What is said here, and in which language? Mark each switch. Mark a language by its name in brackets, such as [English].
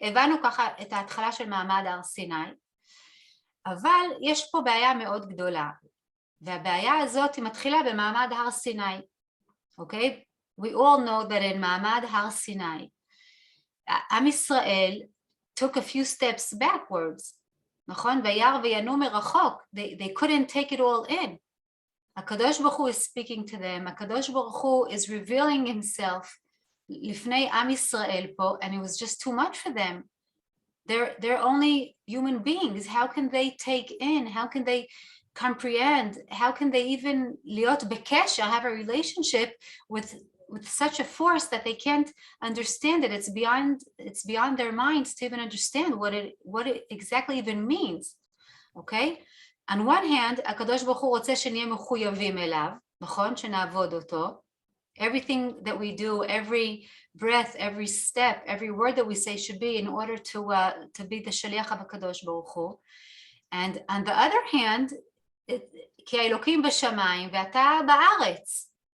[Hebrew] הבנו ככה את ההתחלה של מעמד הר סיני, אבל יש פה בעיה מאוד גדולה, והבעיה הזאת מתחילה במעמד הר סיני, okay? [English] We all know that in Ma'amad Har Sinai, Am Yisrael took a few steps backwards. נכון? [Hebrew] וירא וינו מרחוק. [English] They couldn't take it all in. HaKadosh Baruch Hu is speaking to them. HaKadosh Baruch Hu is revealing himself [Hebrew] לפני עם ישראל פה, [English] and it was just too much for them. They're only human beings. How can they take in? How can they comprehend? How can they even [Hebrew] להיות בקשר, [English] have a relationship with such a force that they can't understand it? It's beyond their minds to even understand what it exactly even means. Okay? On one hand, [Hebrew] הקדוש ברוך הוא רוצה שנהיה מחויבים אליו, נכון? שנעבוד אותו. [English] Everything that we do, every breath, every step, every word that we say should be in order to be the shaliach of הקדוש ברוך הוא. And on the other hand, [Hebrew] כי האלוקים בשמיים ואתה בארץ.